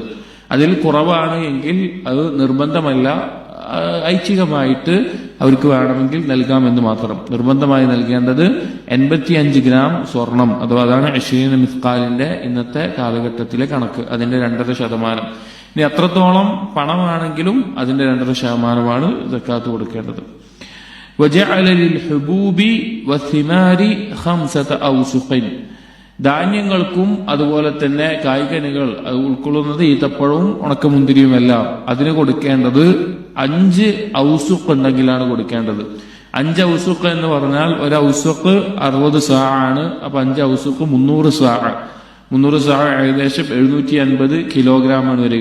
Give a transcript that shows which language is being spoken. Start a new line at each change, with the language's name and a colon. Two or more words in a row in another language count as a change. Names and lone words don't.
Malayalam: അതിൽ കുറവാണ് എങ്കിൽ അത് നിർബന്ധമല്ല, ഐച്ഛികമായിട്ട് അവർക്ക് വേണമെങ്കിൽ നൽകാമെന്ന് മാത്രം. നിർബന്ധമായി നൽകേണ്ടത് 85 ഗ്രാം സ്വർണം, അഥവാ അതാണ് 20 മിത്ഖാലിന്റെ ഇന്നത്തെ കാലഘട്ടത്തിലെ കണക്ക്, അതിന്റെ 2.5%. ഇനി എത്രത്തോളം പണമാണെങ്കിലും അതിന്റെ 2.5%മാണ് സകാത്ത് കൊടുക്കേണ്ടത്.
Arabic: وجعل للحبوب والثمار 5 أوسق,
Malayalam: ധാന്യങ്ങൾക്കും അതുപോലെ തന്നെ കായ്കനികൾ അത് ഉൾക്കൊള്ളുന്നത് ഈത്തപ്പഴവും ഉണക്കമുന്തിരിയുമെല്ലാം അതിന് കൊടുക്കേണ്ടത് 5 ഔസുഖ് ഉണ്ടെങ്കിലാണ് കൊടുക്കേണ്ടത്. 5 ഔസുഖ് എന്ന് പറഞ്ഞാൽ ഒരു ഔസുഖ് 60 സാ ആണ്. അപ്പൊ 5 ഔസുഖ് 300 സാ. 300 സാ ഏകദേശം 750 കിലോഗ്രാമാണ് വരിക.